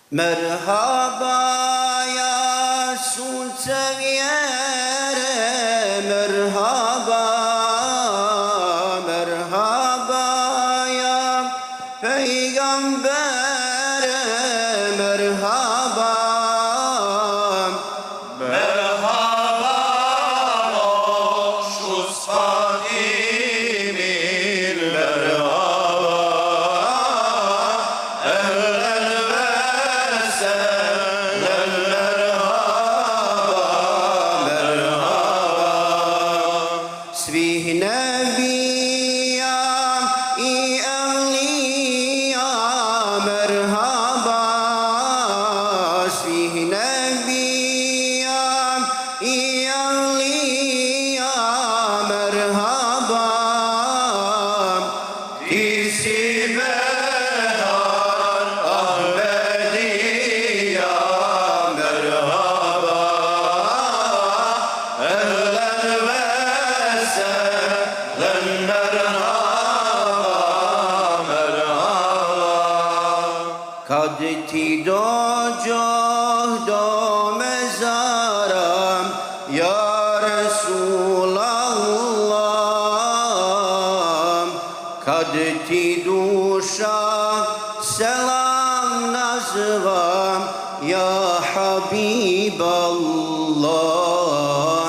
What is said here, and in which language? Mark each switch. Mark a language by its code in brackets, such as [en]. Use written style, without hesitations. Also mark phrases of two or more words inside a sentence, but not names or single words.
[tr] Merhaba ya [bs] sunce vjere, [tr] merhaba, merhaba ya pejgambere, merhaba. Merhaba hoş Fadim'in merhaba. Ehlen ve sehlen merhaba, merhaba. [bs] Svih nebija i evlija, merhaba. Svih nebija i evlija, merhaba. Ti si behar Ahmedija, merhaba. [tr] Ehlen ve sehlen merhaba, merhaba. [bs] Kad ti dođoh do mezara, [ar] يا رسول الله, [bs] kad ti duša selam nazva, [ar] يا حبيب الله.